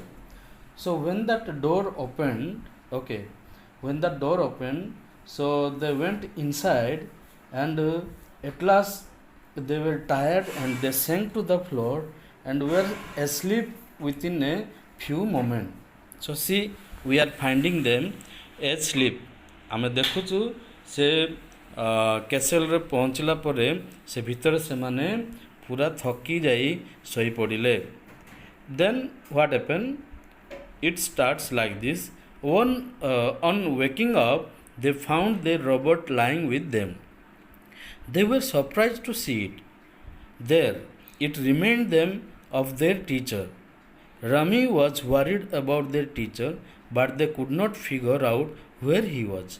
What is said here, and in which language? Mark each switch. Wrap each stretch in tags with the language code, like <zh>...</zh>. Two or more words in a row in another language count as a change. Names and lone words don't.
<en>So when that door opened, okay, when that door opened, so they went inside, and at last they were tired and they sank to the floor and were asleep within a few moments. So see, we are finding them asleep.</en> <or>ଆମେ ଦେଖୁଛୁ ସେ କ୍ୟାସେଲରେ ପହଞ୍ଚିଲା ପରେ ସେ ଭିତରେ ସେମାନେ ପୁରା ଥକି ଯାଇ ଶୋଇପଡ଼ିଲେ.</or> <en>Then what happened? It starts like this. On waking up, they found their robot lying with them. They were surprised to see it there. It reminded them of their teacher. Rami was worried about their teacher, but they could not figure out where he was.</en>